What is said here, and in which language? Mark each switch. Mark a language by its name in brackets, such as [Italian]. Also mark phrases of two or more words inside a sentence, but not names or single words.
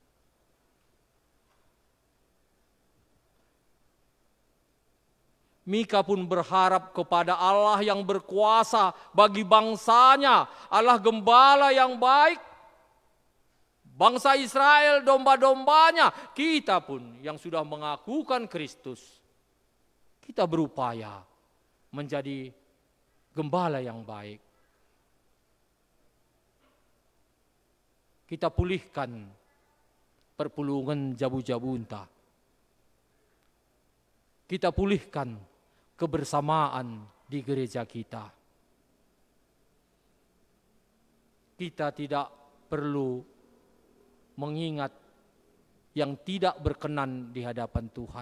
[Indonesian] Mika pun berharap kepada Allah yang berkuasa bagi bangsanya, Allah gembala yang baik, bangsa Israel domba-dombanya, kita pun yang sudah mengakukan Kristus, kita berupaya menjadi gembala yang baik. Kita pulihkan [Batak Karo] perpulungan jabu-jabunta. [Indonesian] Kita pulihkan kebersamaan di gereja kita. Kita tidak perlu mengingat yang tidak berkenan di hadapan Tuhan.